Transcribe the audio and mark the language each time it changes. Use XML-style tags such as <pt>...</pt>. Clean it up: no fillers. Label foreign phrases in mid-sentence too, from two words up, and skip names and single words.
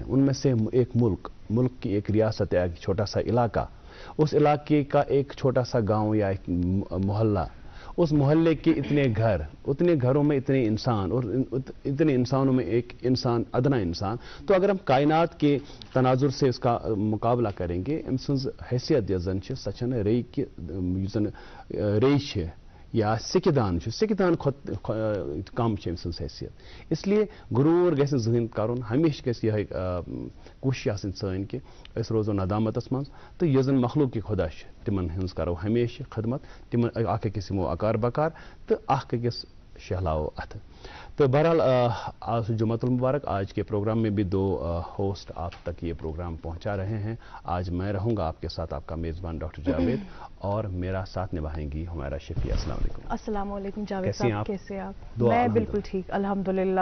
<ur>ان میں سے ایک ملک کی ایک ریاست یا ایک چھوٹا سا علاقہ، اس علاقے کا ایک چھوٹا سا گاؤں یا ایک محلہ، اس محلے کے اتنے گھر، اتنے گھروں میں اتنے انسان اور اتنے انسانوں میں ایک انسان، ادنا انسان. تو اگر ہم کائنات کے تناظر سے اس کا مقابلہ کریں گے،</ur> <ks>أمۍ سٕنٛز حیثیت یۄس زن چھِ سۄ چھنہٕ ریٚیہِ کہِ یُس زن ریٚیہِ چھِ یا سِکہِ دان چھُ، سِکہِ دان کھۄتہٕ کم چھِ أمۍ سٕنٛز حیثیت.</ks> <ur>اس لیے</ur> <ks>غروٗر گژھِ نہٕ زٕہٕنۍ کرُن. ہمیشہِ گژھِ یِہے کوٗشش آسٕنۍ سٲنۍ کہِ أسۍ روزو ندامتس منٛز تہٕ یۄس زن مخلوٗقی خۄدا چھِ تِمن ہٕنٛز کرو ہمیشہِ خدمت، تِمن اکھ أکِس یِمو اکار بکار تہٕ اکھ أکِس شہلاوو اتھٕ.</ks> <ur>تو بہرحال آج جمعہ المبارک، آج کے پروگرام میں بھی دو ہوسٹ آپ تک یہ پروگرام پہنچا رہے ہیں. آج میں رہوں گا آپ کے ساتھ، آپ کا میزبان ڈاکٹر جاوید، اور میرا ساتھ نبھائیں گی ہمارا شفیع. السلام علیکم. السلام علیکم جاوید صاحب، کیسے آپ؟ میں بالکل ٹھیک الحمدللہ.</ur>